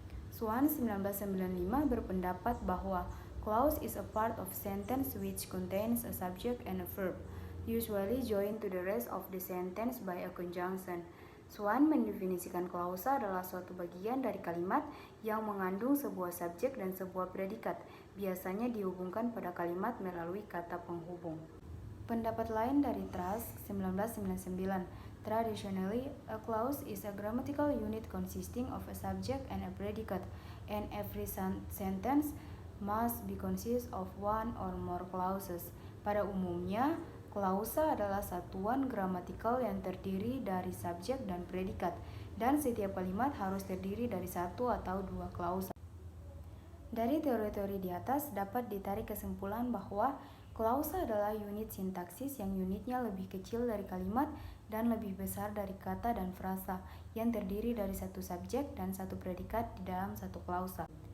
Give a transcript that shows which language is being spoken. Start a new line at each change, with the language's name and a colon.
English: Swan 1995
Indonesian: berpendapat bahwa
English: clause is a part of sentence which contains a subject and a verb, usually joined to the rest of the sentence by a conjunction.
Indonesian: Swan mendefinisikan klausa adalah suatu bagian dari kalimat yang mengandung sebuah subjek dan sebuah predikat, biasanya dihubungkan pada kalimat melalui kata penghubung. Pendapat lain dari
English: Truss 1999, traditionally a clause is a grammatical unit consisting of a subject and a predicate, and every sentence must be consist of one or more clauses.
Indonesian: Pada umumnya, klausa adalah satuan gramatikal yang terdiri dari subjek dan predikat, dan setiap kalimat harus terdiri dari satu atau dua klausa. Dari teori-teori di atas dapat ditarik kesimpulan bahwa Klausa adalah unit sintaksis yang unitnya lebih kecil dari kalimat dan lebih besar dari kata dan frasa, yang terdiri dari satu subjek dan satu predikat di dalam satu klausa.